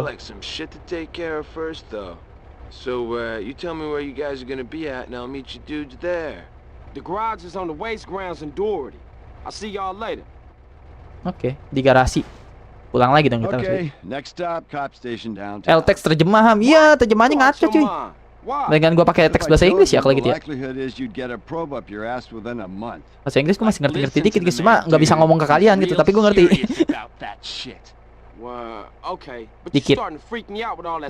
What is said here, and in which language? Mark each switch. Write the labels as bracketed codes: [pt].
[en] got like some shit to take care of first, though. So, you tell me where you guys are gonna be at, and I'll meet you dudes there. The garage is on the waste grounds in Doherty. I'll see y'all later. [id] Oke, di garasi. Pulang lagi dong kita. [en] Okay, next stop, cop station downtown. [id] Eltex terjemahan. Iya, terjemahannya ngaco cuy. Dengan gua pakai teks bahasa Inggris ya kalau gitu ya. [en] Likelihood is you'd get a probe up your ass within a month. [id] Bahasa Inggris gua masih ngerti-ngerti dikit guys, cuma nggak bisa ngomong ke kalian gitu, tapi gua ngerti. [en] About that shit. Well, okay. But [id] Dikit. [en] you're starting to freak me out with all that